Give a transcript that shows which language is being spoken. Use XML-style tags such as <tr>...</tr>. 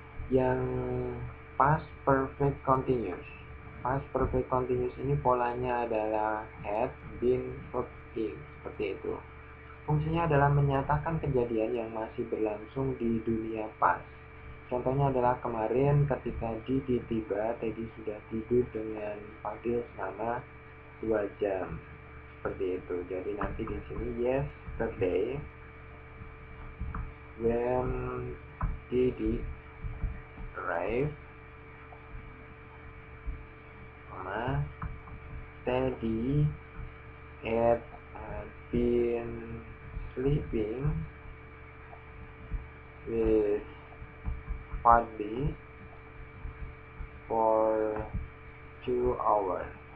<id>Yang past perfect continuous. Past perfect continuous ini polanya adalah had, been, working, seperti itu. Fungsinya adalah menyatakan kejadian yang masih berlangsung di dunia past. Contohnya adalah kemarin ketika Didi tiba, Teddy sudah tidur dengan Fadil selama 2 jam. Seperti itu. Jadi nanti di sini</id> <en>yesterday when Didi arrived, Teddy had been sleeping with Fadli for 2 hours.</en>